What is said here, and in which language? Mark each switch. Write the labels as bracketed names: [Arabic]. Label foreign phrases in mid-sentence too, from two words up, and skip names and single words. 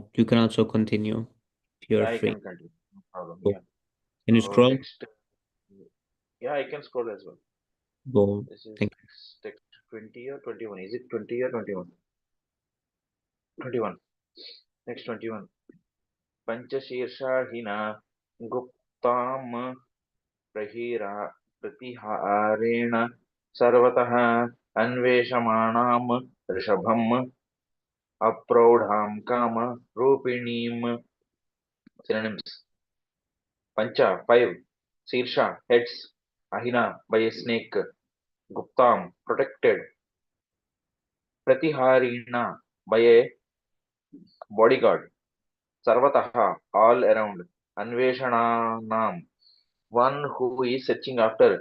[English] You can also continue if you are I free. can continue. No problem. Go. Yeah. Can you scroll? Text. Yeah, I can scroll as well. Go. This is Thank text 20 or 21. Is it 20 or 21? 21. Next 21. [Sanskrit] Panchashirsha Guptam Pratiharena Sarvatah Anveshamanam Rishabham Apraudham Kama Rupinim. [English] Synonyms. Pancha, 5. Sirsha, heads. Ahina, by a snake. Guptam, protected. Pratiharina, by a bodyguard. Sarvataha, all around. Anveshananam, one who is searching after.